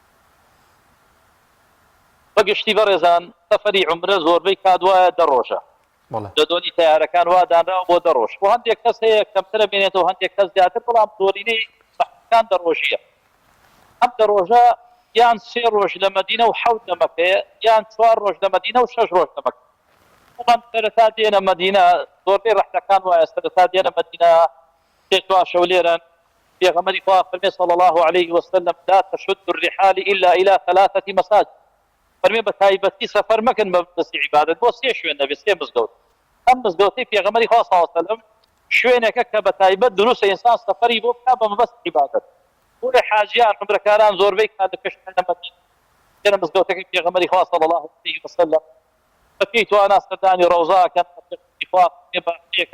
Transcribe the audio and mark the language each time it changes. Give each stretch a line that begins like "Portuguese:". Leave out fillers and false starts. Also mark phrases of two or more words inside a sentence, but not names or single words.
Central Kurdish: بەگشتی بەڕێزان سەفەری عومرە زۆربەی کادوایە 10 ڕۆژە لە دۆنی تیارەکان وا دانراوە بۆ 10 ڕۆژ بۆ هەندێک کەس هەیە کەمترە بێنێتەوە هەندێک کەس زیاتر بەڵام زۆرینەی بەحەکان 10 ڕۆژیە ئەم 10 ڕۆژە یان 3 ڕۆژ لە مەدینە و 7 لە مەکەیە یان 4 ڕۆژ لە مەدینە و 6 ڕۆژ لە مەکە وڵام سەرەتا دێنە مەدینە زۆربەی ڕەحلەکان وایە سەرەتا دێنە مەدینە تێک شەو لێرن پێغەمبەری خوا فەرمێ
Arabic: صلی الله عليه وسلم لا تشد الرحال إلا إلى 3 مساجد
Central Kurdish: فەرمێ بە تایبەتی سەفەر مەکەن بە دەستی عیبادەت بۆ 3 شوێن دەبێت 3 مزگەوت ئەم مزگەوتەی پێغەمبەری خوا
Arabic: صلی الله عليه وسلم
Central Kurdish: شوێنێکە کە بە تایبەت دروستە ئینسان سەفەری بۆ بکات بە مەبەست عیبادەت بۆ حاجیان عومرەکاران زۆربەی کات دەکەشتن لە مەدینە لێرە مزگەوتەکەی پێغەمبەری خوا
Arabic: صلی الله عليه وسلم
Central Kurdish: بەپێی توانە سەردانی ڕەوزاکەن بەپێکە